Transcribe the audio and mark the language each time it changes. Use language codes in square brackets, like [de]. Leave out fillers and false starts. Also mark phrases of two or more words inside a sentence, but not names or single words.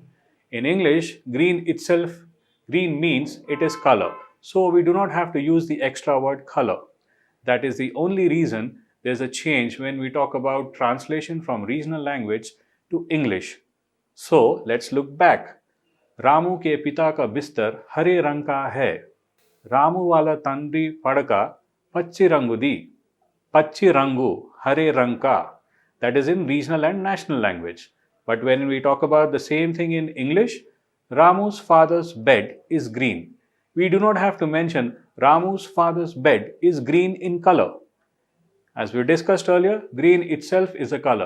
[en] In English, green itself, green means it is color. So we do not have to use the extra word color. That is the only reason there's a change when we talk about translation from regional language to English. So let's look back. [hi] रामू के पिता का बिस्तर हरे रंग का है. [te] రాము వాళ్ల తండ్రి పడక పచ్చి రంగుది. పచ్చి రంగు [hi] हरे रंग का. [en] That is in regional and national language. But when we talk about the same thing in English, Ramu's father's bed is green. We do not have to mention Ramu's father's bed is green in color. As we discussed earlier, green itself is a color.